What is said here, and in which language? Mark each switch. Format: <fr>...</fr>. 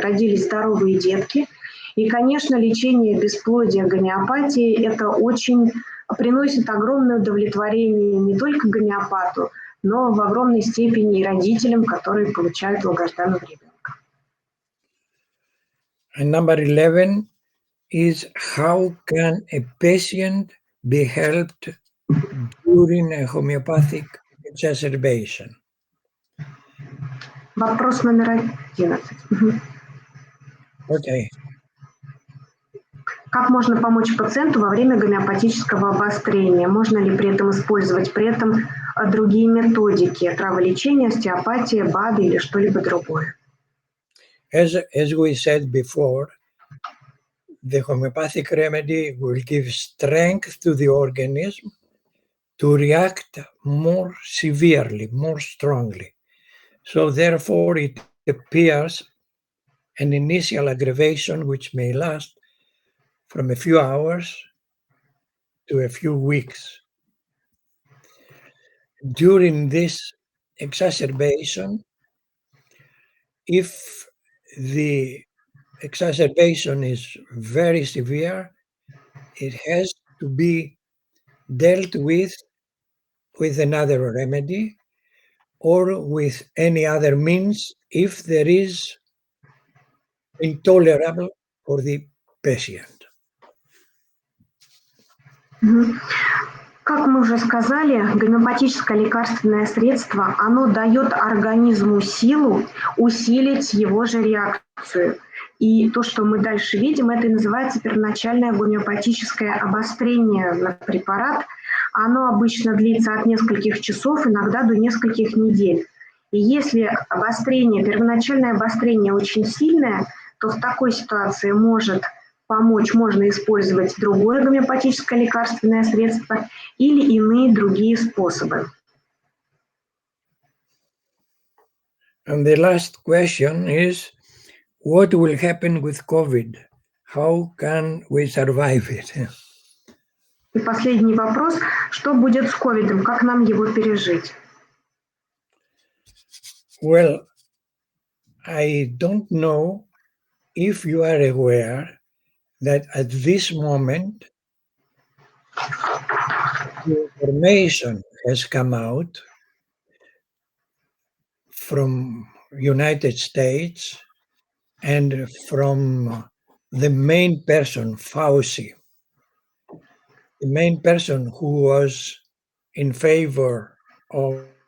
<ru>Родились здоровые детки. И, конечно, лечение бесплодия гомеопатией это очень приносит огромное удовлетворение не только гомеопату, но в огромной степени и родителям, которые получают долгожданного ребенка.</ru> <en>And number 11 is, how can a patient be helped during a homeopathic exacerbation?</en> <ru>Вопрос номер 11.</ru> <en>Okay.</en> <ru>Как можно помочь пациенту во время гомеопатического обострения? Можно ли при этом использовать другие методики, траволечение, остеопатия, БАДы или что-либо другое?</ru> <en>As we said before, the homeopathic remedy will give strength to the organism to react more severely, more strongly. So therefore it appears an initial aggravation which may last from a few hours to a few weeks. During this exacerbation, if the exacerbation is very severe, it has to be dealt with another remedy or with any other means if there is intolerable for the patient.</en> <ru>Как мы уже сказали, гомеопатическое лекарственное средство, оно дает организму силу усилить его же реакцию. И то, что мы дальше видим, это и называется первоначальное гомеопатическое обострение на препарат. Оно обычно длится от нескольких часов, иногда до нескольких недель. И если первоначальное обострение очень сильное, то в такой ситуации можно использовать другое гомеопатическое лекарственное средство или иные другие способы.</ru> <en>And the last question is, what will happen with COVID? How can we survive it?</en> <ru>И последний вопрос, что будет с ковидом, как нам его пережить?</ru> <en>Well, I don't know if you are aware that at this moment, the information has come out from United States and from the main person, Fauci, the main person who was in favor of</en>